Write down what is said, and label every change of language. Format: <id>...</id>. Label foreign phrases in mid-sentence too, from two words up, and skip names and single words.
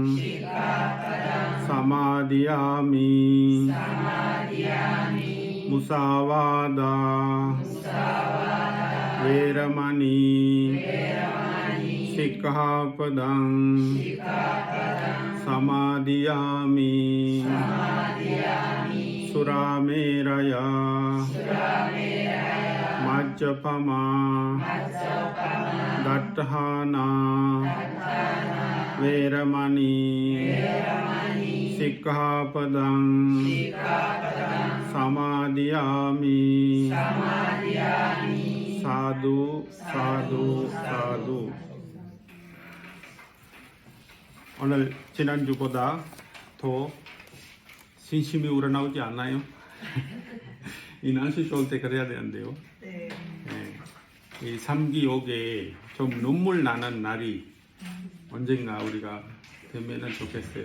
<pi>සමාදියාමි මුසාවාදා වේරමණී සික්ඛාපදං සමාදියාමි සුරාමේරය මජ්ජපමා දට්ඨානා වේරමණී සික්ඛාපදං සමාදියාමි සාදු සාදු සාදු.</pi> <ko>오늘 지난주보다 더 진심이 우러나오지 않나요? 이 날씨 좋을 때 그래야 되는데요. 네. 네. 이 3기 5개 좀 눈물 나는 날이 언젠가 우리가 되면은 좋겠어요.</ko>